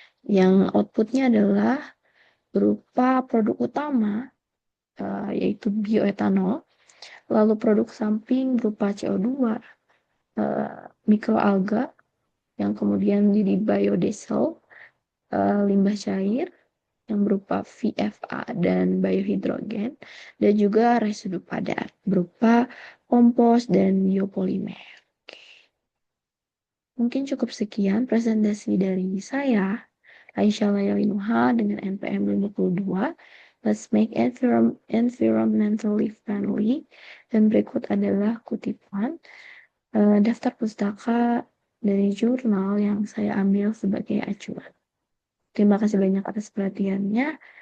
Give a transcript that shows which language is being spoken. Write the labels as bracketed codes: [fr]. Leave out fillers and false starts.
[id] Yang outputnya adalah berupa produk utama, yaitu bioetanol, lalu produk samping berupa CO2, mikroalga, yang kemudian jadi biodiesel, limbah cair yang berupa VFA dan biohidrogen, dan juga residu padat berupa kompos dan biopolimer. Oke. Mungkin cukup sekian presentasi dari saya, Aisyah Layalinuha dengan NPM 52. [en] Let's make environmentally friendly. [id] Dan berikut adalah kutipan daftar pustaka dari jurnal yang saya ambil sebagai acuan. Terima kasih banyak atas perhatiannya.